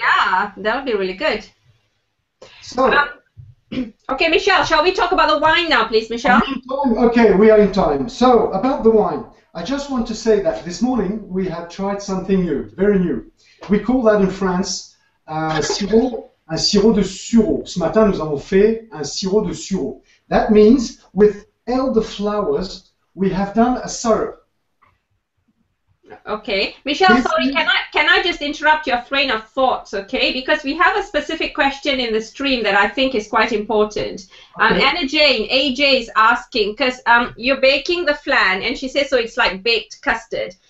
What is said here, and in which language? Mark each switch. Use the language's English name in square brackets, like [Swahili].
[English] Yeah, that would be really good. So, okay, Michelle, shall we talk about the wine now, please, Michelle? okay, we are in time. So, about the wine, I just want to say that this morning we have tried something new, very new. We call that in France [French] un sirop de sureau. Ce matin, nous avons fait un sirop de sureau. [English] That means with elderflowers, we have done a syrup. Okay, Michelle, sorry, can I just interrupt your train of thoughts, okay? Because we have a specific question in the stream that I think is quite important. Okay. Anna Jane, AJ is asking, because you're baking the flan, and she says, so it's like baked custard.